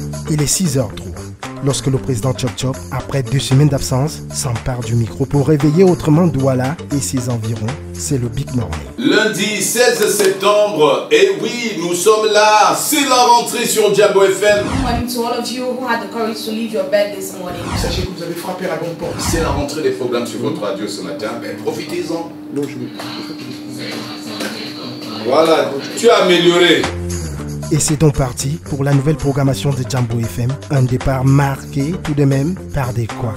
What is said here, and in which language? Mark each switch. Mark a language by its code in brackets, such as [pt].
[fr] Il est 6h03 lorsque le président Chop Chop, après 2 semaines d'absence, s'empare du micro pour réveiller autrement Douala et ses environs. C'est le Big Morning. Lundi 16 septembre, et oui, nous sommes là. C'est la rentrée sur Jambo FM. [en] Good morning to all of you who had the courage to leave your bed this morning. [fr] Sachez que vous avez frappé la bonne porte. C'est la rentrée des programmes sur votre radio ce matin. Ben, profitez-en. Voilà, tu as amélioré. Et c'est donc parti pour la nouvelle programmation de Jambo FM. Un départ marqué tout de même par des quoi.